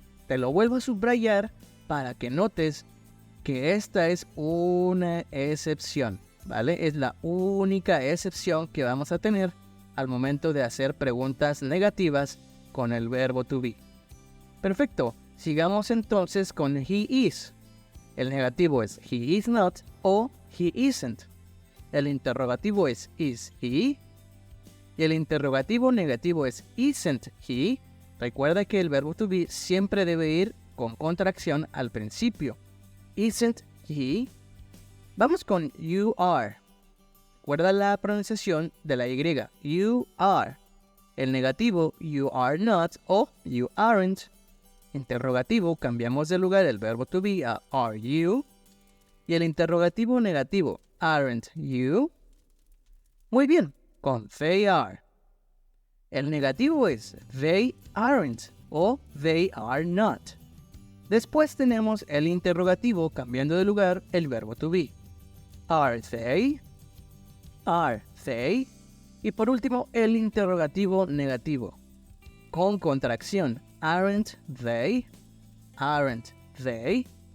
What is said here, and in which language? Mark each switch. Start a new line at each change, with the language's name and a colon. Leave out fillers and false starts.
Spanish: Te lo vuelvo a subrayar para que notes que esta es una excepción, ¿vale? Es la única excepción que vamos a tener al momento de hacer preguntas negativas con el verbo to be. Perfecto, sigamos entonces con
English: he is.
Spanish: El negativo es
English: he is not
Spanish: o
English: he isn't.
Spanish: El interrogativo es
English: is he.
Spanish: Y el interrogativo negativo es
English: isn't he.
Spanish: Recuerda que el verbo to be siempre debe ir con contracción al principio.
English: Isn't he?
Spanish: Vamos con you are. Recuerda la pronunciación de la Y.
English: You are.
Spanish: El negativo,
English: you are not
Spanish: o
English: you aren't.
Spanish: Interrogativo, cambiamos de lugar el verbo to be a
English: are you.
Spanish: Y el interrogativo negativo,
English: aren't you.
Spanish: Muy bien, con
English: they are.
Spanish: El negativo es
English: they aren't
Spanish: o
English: they are not.
Spanish: Después tenemos el interrogativo, cambiando de lugar el verbo to be.
English: Are they? Are they?
Spanish: Y por último, el interrogativo negativo, con contracción.
English: Aren't they? Aren't they?